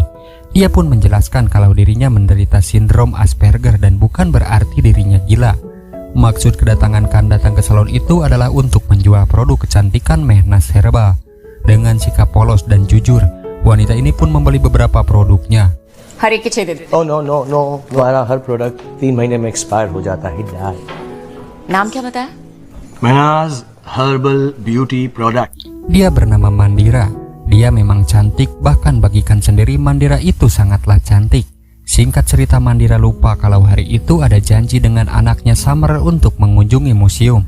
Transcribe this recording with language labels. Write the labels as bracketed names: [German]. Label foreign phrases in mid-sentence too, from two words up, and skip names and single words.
[Indonesian] Ia pun menjelaskan kalau dirinya menderita sindrom Asperger dan bukan berarti dirinya gila. Maksud kedatangan Khan datang ke salon itu adalah untuk menjual produk kecantikan Mehnaz Herbal. Dengan sikap polos dan jujur, wanita ini pun membeli beberapa produknya. [Hindi] हर एक के 6 दे देते। [English] Oh no no no, [Hindi] हमारा हर प्रोडक्ट 3 महीने में एक्सपायर हो जाता है, die. नाम क्या बताया? Mehnaz Herbal Beauty Product. [Indonesian] Dia bernama Mandira. Dia memang cantik, bahkan bagi Khan sendiri Mandira itu sangatlah cantik. Singkat cerita, Mandira lupa kalau hari itu ada janji dengan anaknya Summer untuk mengunjungi museum.